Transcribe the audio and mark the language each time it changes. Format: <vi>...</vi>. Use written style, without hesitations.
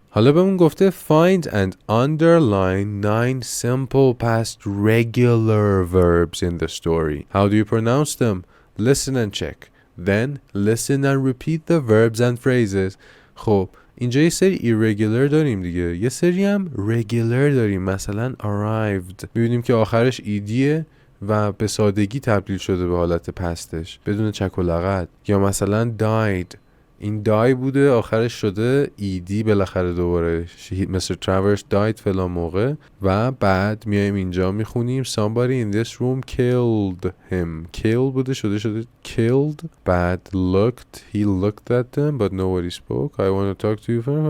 <fa>حالا بهمون گفته</fa> <en>find and underline 9 simple past regular verbs in the story. How do you pronounce them? Listen and check. Then listen and repeat the verbs and phrases.</en> <fa>خب اینجا یه سری irregular داریم دیگه. یه سری هم regular داریم. مثلا arrived میبینیم که آخرش ایدیه و به سادگی تبدیل شده به حالت پستش بدون چک و لغت. یا مثلا died این die بوده آخرش شده ایدی بالاخره دوباره. Mr.</fa> <en>Travers died</en> <fa>فلان موقع. و بعد میایم اینجا میخونیم</fa> <en>somebody in this room killed him. kill بوده شده killed. بعد he looked at them but nobody spoke. I want to talk to you.</en>